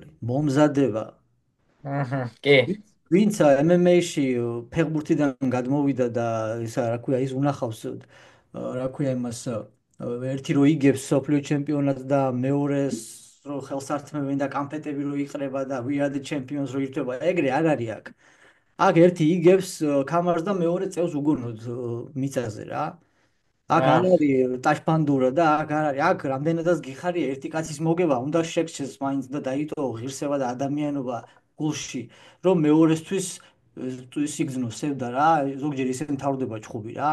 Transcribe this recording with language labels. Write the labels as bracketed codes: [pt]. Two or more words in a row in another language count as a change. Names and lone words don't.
[ka] მომზადება. კი. ვინც MMA-ში ფეხბურთიდან გადმოვიდა და ისა რა ქვია, ის უნახავს რა ქვია იმას ერთი რო იგებს სოფლიო ჩემპიონატს და მეორეს რო ხელს ართმევენ და კამფეტები რო იყრება და we are the champions რო ირთვება, ეგრე არ არის აქ. აქ ერთი იგებს კამარს და მეორე წევს უგონოდ მიწაზე რა. აქ არ არის ტაშპანდურა და აქ არ არის. აქ რამდენადაც გიხარია ერთი კაცის მოგება, უნდა შეგჩეს მაინც და დაიტოვო ღირსება და ადამიანობა გულში, რომ მეორესთვის სიგრძნო სევდა რა, ზოგჯერ ისე მთავრდება ჩხუბი რა.